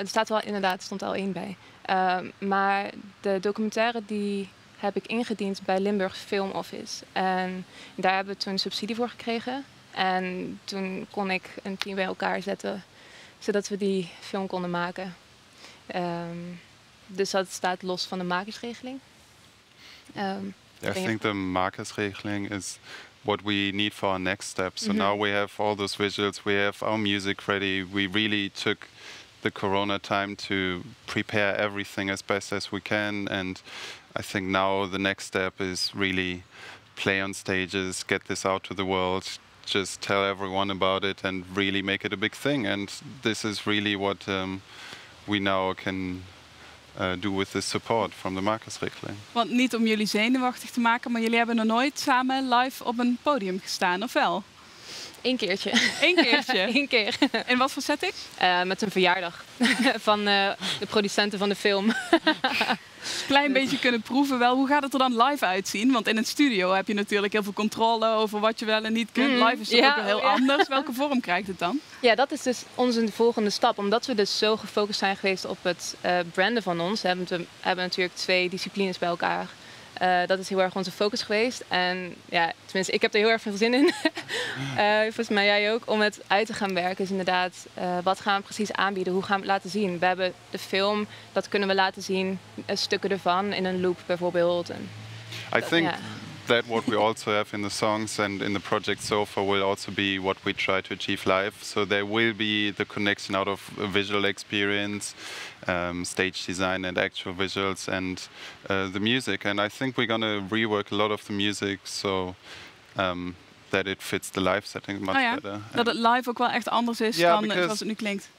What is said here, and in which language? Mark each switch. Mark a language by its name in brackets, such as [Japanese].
[Dutch] Er staat wel inderdaad, stond al 1 bij. Maar de documentaire die heb ik ingediend bij Limburg Film Office. En daar hebben we toen subsidie voor gekregen. En toen kon ik een team bij elkaar zetten, zodat we die film konden maken. Dus dat staat los van de makersregeling. [English] I think the makersregeling is what we need for our next step. So now we have all those visuals, we have our music ready. We really took the corona time to prepare everything as best as we can. And I think now the next step is really play on stages, get this out to the world, just tell everyone about it and really make it a big thing. And this is really what we now can do with the support from the makersregeling. [Dutch] Want niet om jullie zenuwachtig te maken, maar jullie hebben nog nooit samen live op een podium gestaan, of wel? 1 keertje. 1 keertje? 1 keer. In wat voor setting? Met een verjaardag van de producenten van de film. Klein beetje kunnen proeven wel. Hoe gaat het er dan live uitzien? Want in een studio heb je natuurlijk heel veel controle over wat je wel en niet kunt. Live is het ook wel heel anders. Welke vorm krijgt het dan? Ja, dat is dus onze volgende stap. Omdat we dus zo gefocust zijn geweest op het branden van ons, hebben natuurlijk 2 disciplines bij elkaar. Dat is heel erg onze focus geweest. En ja, tenminste, ik heb er heel erg veel zin in. Volgens mij jij ook. Om het uit te gaan werken. Dus inderdaad, wat gaan we precies aanbieden? Hoe gaan we het laten zien? We hebben de film, dat kunnen we laten zien. Stukken ervan, in een loop bijvoorbeeld. En [English] I think that what we also have in the songs and in the project so far will also be what we try to achieve live. So there will be the connection out of a visual experience, stage design and actual visuals and the music. And I think we're going to rework a lot of the music so that it fits the live setting much better. [Dutch] Dat het live ook wel echt anders is dan zoals het nu klinkt.